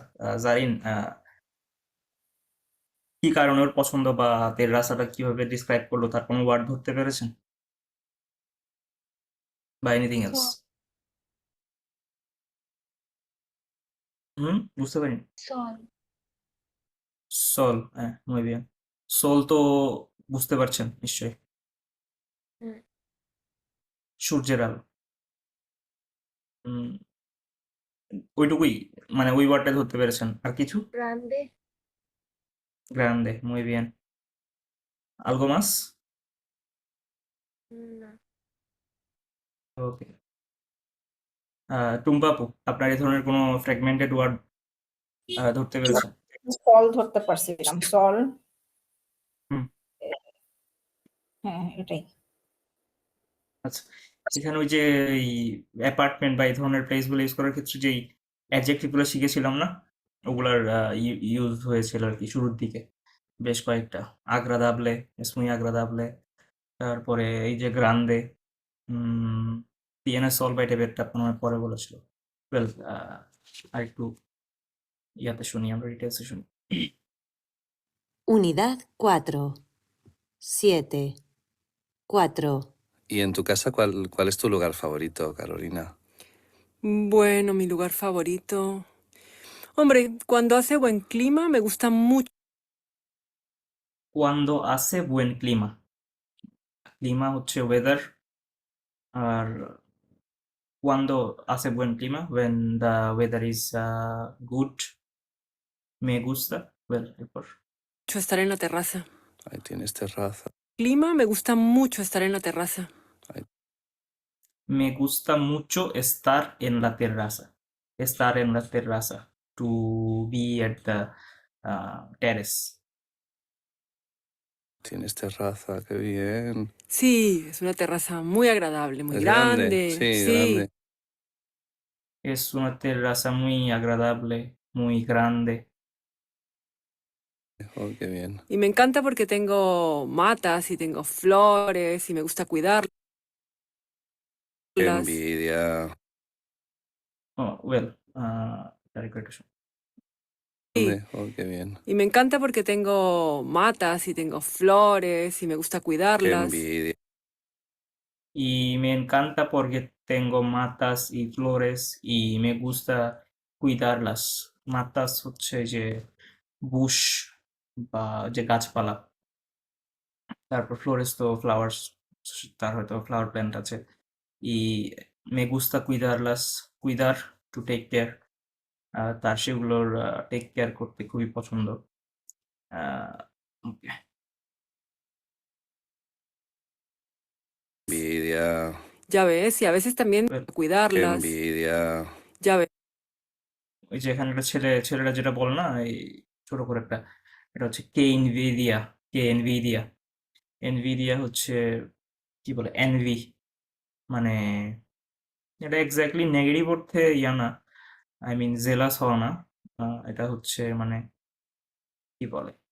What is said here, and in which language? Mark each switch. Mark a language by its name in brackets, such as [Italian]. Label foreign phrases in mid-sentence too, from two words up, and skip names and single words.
[Bangla] জারিন, কি কারণে ওর পছন্দ বা তেরাসাটা কিভাবে ডিসক্রাইব করলো তার কোনো ওয়ার্ড ধরতে পেরেছেন? বা [English] anything else? [Bangla] বুঝতে পারিনি। [Spanish] Sol. [Bangla] সল, হ্যাঁ, [Spanish] muy bien. [Bangla] সোল তো বুঝতে পারছেন নিশ্চয়ই। হুম। সূর্যের আলো। হুম, ওইটুকুই, মানে ওই ওয়ার্ডটা ধরতে পেরেছেন। আর কিছু? [Spanish] Grande. গ্রান্ডে, muy bien. ¿Algo más? No. [Bangla] ওকে। টুম্পা আপু, আপনার এই ধরনের কোনো [English] fragmented word [Bangla] ধরতে পেরেছেন? সল ধরতে পারছিলাম। সল। হুম। হ্যাঁ, এটাই। আচ্ছা, এখানে ওই যে এই অ্যাপার্টমেন্ট বা এই ধরনের প্লেসগুলো ইউজ করার ক্ষেত্রে যেই অ্যাডজেক্টিভগুলো শিখেছিলাম না, ওগুলার ইউজ হয়েছিল আর কি শুরুর দিকে বেশ কয়েকটা। [Spanish] agradable, es muy agradable, [Bangla] তারপরে এই যে গ্রান্দে, টিএনএ সল বাই টাইপেরটা আপনার পরে বলেছিল। ওয়েল, আর একটু ইয়াতে শুনি, আমরা ডিটেলসে শুনি। [Spanish] Unidad 4. 7. 4. ¿Y en tu casa cuál es tu lugar favorito, Carolina? Bueno, mi lugar favorito. Hombre, cuando hace buen clima me gusta mucho Cuando hace buen clima, clima [Bangla] হচ্ছে ওয়েদার, আর [Spanish] cuando hace buen clima, [English] when the weather is good, [Spanish] me gusta, [English] well, [Bangla] এরপর [Spanish] estar en la terraza. Ahí tienes terraza. Clima me gusta mucho estar en la terraza. me gusta mucho estar en la terraza, estar en la terraza, [English] to be at the terrace. [Spanish] Tienes terraza, qué bien. Sí, es una terraza muy agradable, muy Es grande, grande. sí, Sí. grande. Es una terraza muy agradable, muy grande. Oh, qué bien. Y me encanta porque tengo matas y tengo flores y me gusta Qué cuidarlas. envidia. [English] Oh, well, very good. [Spanish] Grande. Oh, qué bien. Y me encanta porque tengo matas y tengo flores y me gusta Qué cuidarlas. envidia. Y me encanta porque tengo matas y flores y me gusta cuidarlas. [Bangla] Matas হচ্ছে যে বুশ বা যে গাছপালা, তারপর ফ্লোরেস তো ফ্লাওয়ার্স, তার হয়তো [English] flower plant [Bangla] আছে। [Spanish] y me gusta cuidarlas, cuidar, [English] to take care, [Bangla] তার সেগুলোর [English] take care [Bangla] করতে খুবই পছন্দ। [English] Okay. [Spanish] Envidia. Ya ves, y a veces también [English] Well, [Spanish] Qué cuidarlas. envidia. Ya ves. [Bangla] ওই যে এখানে একটা ছেলেরা যেটা বলে না, এই ছোট করে একটা, এটা হচ্ছে [Spanish] qué envidia, qué envidia. [Bangla] এনভিডিয়া হচ্ছে কি বলে, এনভি, মানে এটা [English] exactly negative [Bangla] অর্থে ইয়া না, [English] I mean jealous [Bangla] হওয়া না, এটা হচ্ছে মানে কি বলে,